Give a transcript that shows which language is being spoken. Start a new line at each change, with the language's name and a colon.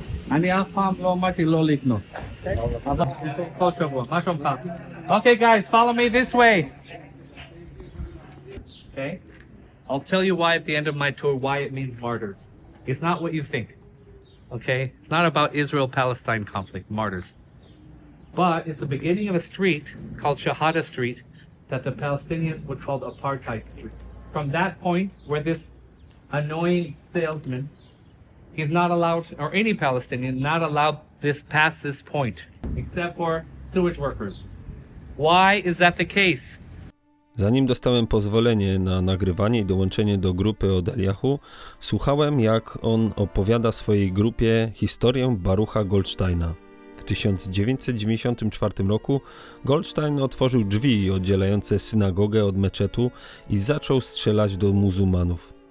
Hebrew: אני אף פעם לא אמרתי לא לקנות. כל שבוע, מה שלומך?
English: Okay guys, follow me this way. Okay? I'll tell you why at the end of my tour, why it means martyrs. It's not what you think. Okay? It's not about Israel-Palestine conflict, martyrs. But it's the beginning of a street called Shahada Street that the Palestinians would call Apartheid Street. From that point where this annoying salesman, he's not allowed, or any Palestinian, not allowed this past this point, except for sewage workers. Why is that the case?
Polish: Zanim dostałem pozwolenie na nagrywanie i dołączenie do grupy od Eliahu, słuchałem, jak on opowiada swojej grupie historię Barucha Goldsteina. W 1994 roku Goldstein otworzył drzwi oddzielające synagogę od meczetu i zaczął strzelać do muzułmanów.